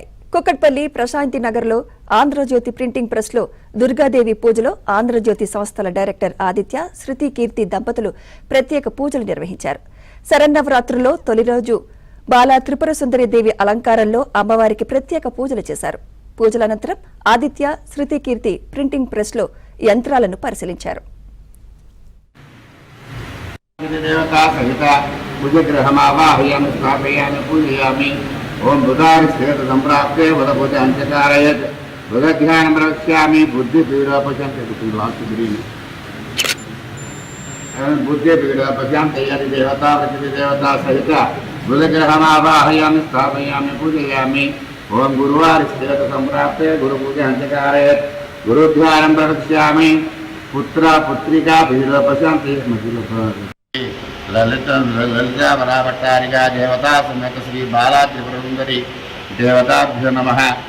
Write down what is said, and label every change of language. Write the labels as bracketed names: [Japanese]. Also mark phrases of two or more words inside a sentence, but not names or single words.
[Telugu] కుక్కట్పల్లి ప్రశాంతి నగర్ లో ఆంధ్రజ్యోతి ప్రింటింగ్ ప్రెస్ లో దుర్గాదేవి పూజలో ఆంధ్రజ్యోతి సంస్థల డైరెక్టర్ ఆదిత్య, శృతి కీర్తి దంపతులు ప్రత్యేక పూజలు నిర్వహించారు. శరన్నవరాత్రుల్లో తొలి రోజు బాలా త్రిపుర సుందరీదేవి అలంకారంలో అమ్మవారికి ప్రత్యేక పూజలు చేశారు. పూజల అనంతరం ఆదిత్య, శృతి కీర్తి ప్రింటింగ్ ప్రెస్ లో యంత్రాలను పరిశీలించారు. [Sanskrit] भुजग्रहमावाहयामि स्थापयामि पूजयामि ओम बुधारिस्थित संप्राप्ते बुधपूजाञ्चकारयत् बुधध्यानं प्रवक्ष्यामि बुद्धिपीडोपशान्ति यदि देवता देवता सहित बुधग्रहमावाहयामि स्थापयामि पूजयामि ओम गुरुवारिस्थित संप्राप्ते गुरुपूजाञ्चकारयत् गुरुध्यानं प्रवक्ष्यामि पुत्र पुत्रिका पीडोपशान्ति ललिता वराभट्टारिका देवता समेत श्री बाला त्रिपुरसुंदरी देवताभ्यो नमः।